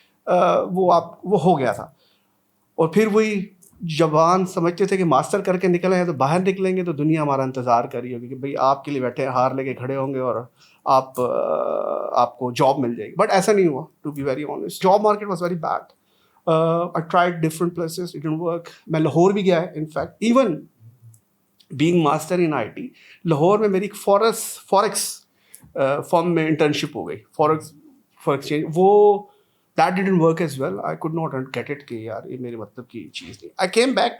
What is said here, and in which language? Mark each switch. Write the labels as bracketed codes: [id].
[ur] وہ ہو گیا تھا. اور پھر وہی جوان سمجھتے تھے کہ ماسٹر کر کے نکلے ہیں تو باہر نکلیں گے تو دنیا ہمارا انتظار کر رہی ہوگی کہ بھائی آپ کے لیے بیٹھے ہار لے کے کھڑے ہوں گے اور آپ کو جاب مل جائے گی. بٹ ایسا نہیں ہوا, [en] To be very honest. Job market was very bad. I tried different places, it didn't work. [ur] میں لاہور بھی گیا ہے in fact. [en] even being master in I T, [ur] Lahore میں میری ایک فوریکس فارم میں انٹرنشپ ہو گئی, فوریکس فار ایکسچینج. [en] وہ that didn't work as well. I could not get it [ur] کہ یار یہ میرے مطلب کی چیز نہیں. [en] I came back.